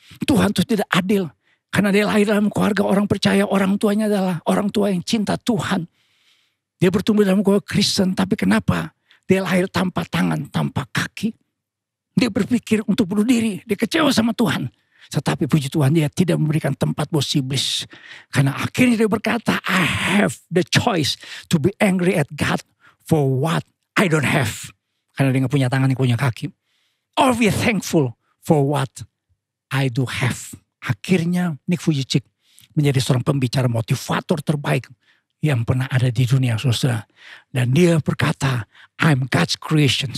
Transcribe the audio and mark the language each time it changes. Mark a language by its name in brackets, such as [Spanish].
[Indonesian] Tuhan itu tidak adil. Karena dia lahir dalam keluarga orang percaya. Orang tuanya adalah orang tua yang cinta Tuhan. Dia bertumbuh dalam keluarga Kristen. Tapi kenapa dia lahir tanpa tangan, tanpa kaki? Dia berpikir untuk bunuh diri. Dia kecewa sama Tuhan. Tetapi puji Tuhan dia tidak memberikan tempat buat iblis. Karena akhirnya dia berkata, [English] I have the choice to be angry at God for what I don't have. [Indonesian] Karena dia gak punya tangan, dia punya kaki. [English] Or be thankful for what I do have. [Indonesian] Akhirnya Nick Vujicic menjadi seorang pembicara motivator terbaik yang pernah ada di dunia, saudara. Dan dia berkata, [English] I'm God's creation.